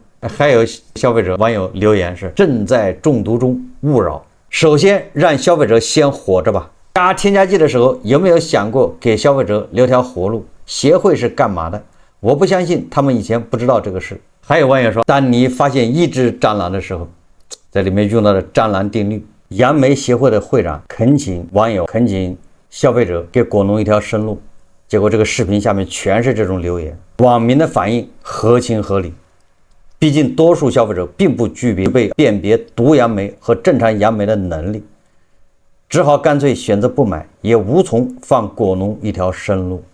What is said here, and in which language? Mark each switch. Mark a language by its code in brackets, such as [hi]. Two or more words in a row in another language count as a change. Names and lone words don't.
[zh] 還有消費者網友留言是，正在中毒中勿擾。首先讓消費者先活着吧。加添加劑的时候有沒有想過給消費者留條活路？協會是幹嘛的？我不相信他們以前不知道這個事。還有網友說，當你發現一隻蟑螂的時候，在裡面用到了蟑螂定律。楊梅協會的會長懇請網友懇請消費者給果農一條生路，結果這個視頻下面全是這種留言。網民的反應合情合理，畢竟多數消費者並不具備辨別毒楊梅和正常楊梅的能力，只好乾脆選擇不買，也無從放果農一條生路。